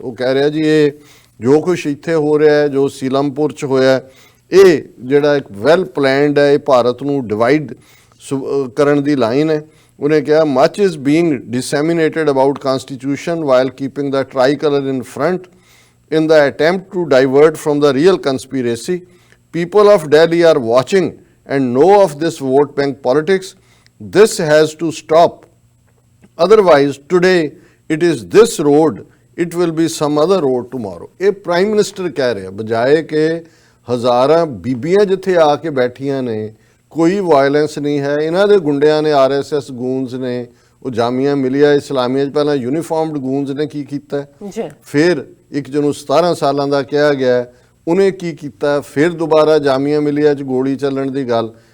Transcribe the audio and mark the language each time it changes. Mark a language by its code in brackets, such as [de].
[pa] ਉਹ ਕਹਿ ਰਿਹਾ ਜੀ ਇਹ ਜੋ ਕੁਛ ਇੱਥੇ ਹੋ ਰਿਹਾ ਹੈ, ਜੋ ਸੀਲਮਪੁਰ 'ਚ ਹੋਇਆ, ਇਹ ਜਿਹੜਾ ਇੱਕ ਵੈਲ ਪਲੈਨਡ ਹੈ, ਇਹ ਭਾਰਤ ਨੂੰ ਡਿਵਾਈਡ ਕਰਨ ਦੀ ਲਾਈਨ ਹੈ। ਉਹਨੇ ਕਿਹਾ [en] Much is being disseminated about constitution while keeping the tricolour in front in the attempt to divert from the real conspiracy. People of Delhi are watching and know of this vote bank politics. This has to stop. Otherwise, today it is this road, it will be some other road tomorrow. [pa] ਇਹ prime minister ਕਹਿ ਰਿਹਾ, ਬਜਾਏ ਕਿ ਹਜ਼ਾਰਾਂ ਬੀਬੀਆਂ ਜਿੱਥੇ ਆ ਕੇ ਬੈਠੀਆਂ ਨੇ, ਕੋਈ ਵਾਇਲੈਂਸ ਨਹੀਂ ਹੈ, ਇਹਨਾਂ ਦੇ ਗੁੰਡਿਆਂ ਨੇ, RSS ਗੂੰਜ਼ ਨੇ, ਉਹ ਜਾਮੀਆ ਮਿਲੀਆ ਇਸਲਾਮੀਆ 'ਚ ਪਹਿਲਾਂ ਯੂਨੀਫਾਰਮਡ ਗੂੰਜ਼ ਨੇ ਕੀ ਕੀਤਾ, ਫਿਰ ਇੱਕ ਜਿਹਨੂੰ 17 ਸਾਲਾਂ ਦਾ ਕਿਹਾ ਗਿਆ ਉਹਨੇ ਕੀ ਕੀਤਾ, ਫਿਰ ਦੁਬਾਰਾ ਜਾਮੀਆ ਮਿਲੀਆ 'ਚ ਗੋਲੀ ਚੱਲਣ ਦੀ ਗੱਲ।